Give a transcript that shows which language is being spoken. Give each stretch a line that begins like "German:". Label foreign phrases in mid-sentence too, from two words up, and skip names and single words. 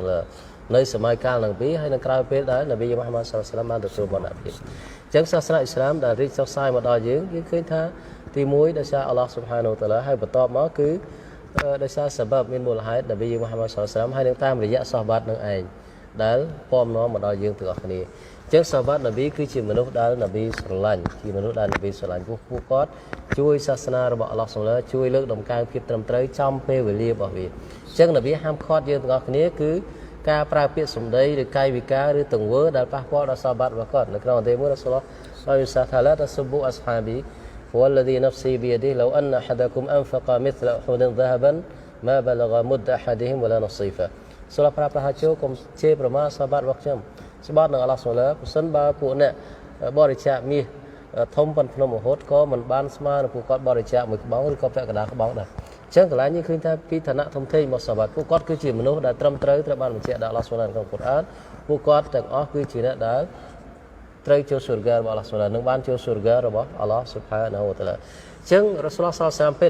Khmer: ឡានៅសម័យកាលនឹងពីហើយនៅក្រៅពេលដែលនប៊ីមូហាម៉ាត់
Arabic: صلى الله عليه وسلم
Khmer: បានទទួលបទអភិអញ្ចឹងសាសនាអ៊ីស្លាមដែលរីកសុសសាយមកដល់យើងឃើញថាទី1ដោយសារ
Arabic: الله سبحانه وتعالى
Khmer: ហើយបន្ទាប់មកគឺដោយសារសបាប់មានមូលហេតុនប៊ីមូហាម៉ាត់
Arabic: صلى الله عليه وسلم
Khmer: ហើយនឹងតាមរយៈសាហាបាត់នឹងឯងដែលពំនាំមកដល់យើងទាំងអស់គ្នាអញ្ចឹងសាហាបាត់នប៊ីគឺជាមនុស្សដែលនប៊ីស្រឡាញ់ជាមនុស្សដែលនប៊ីស្រឡាញ់ពួកគាត់ជួយសាសនារបស់អល់ឡោះស៊ុបហានូវជួយលើកដំកើងភាពត្រឹមត្រូវចំពេលវេលារបស់វា អញ្ចឹងនប៊ីហាមឃាត់យើងទាំងអស់គ្នាគឺការប្រើពាក្យសម្ដីឬកាយវិការឬទង្វើដែលប៉ះពាល់ដល់សាហាបាត់របស់គាត់នៅក្នុងអន្តេមួយរ៉ាស៊ូលឡោះហើយសាថាឡាត
Arabic: تسبوا أصحابي والذي نفسي بيده لو أن أحدكم أنفق مثل أحد ذهبا ما بلغ مد أحدهم ولا نصيفه
Khmer: សូមប្រាប់ប្រហាជោកុំជេរប្រមាថសាហាបាត់ របស់ខ្ញុំស្បត់នឹងអាឡោះសូឡាប្រសិនបើពួកអ្នកបរិច្ចាគមាសធំប៉ុនភ្នំរហូតក៏មិនបានស្មើនឹងពួកគាត់បរិច្ចាគមួយក្បោងឬក៏ពាក់កណ្ដាលក្បោងដែរអញ្ចឹងកន្លែងនេះឃើញថាពីឋានៈធំធេងរបស់សាហាបាត់ពួកគាត់គឺជាមនុស្សដែលត្រឹមត្រូវត្រូវបានបញ្ជាក់ដោយអាឡោះសូឡាក្នុងកូរ៉ានពួកគាត់ទាំងអស់គឺជាអ្នកដែលត្រូវចូលសុរហ្គារបស់អល់ឡោះស៊ុបហាននឹងបានចូលសុរហ្គារបស់
Arabic: الله سبحانه وتعالى
Khmer: អញ្ចឹងរ៉ាស៊ូលឡោះ
Arabic: صلى الله عليه وسلم
Khmer: ពេល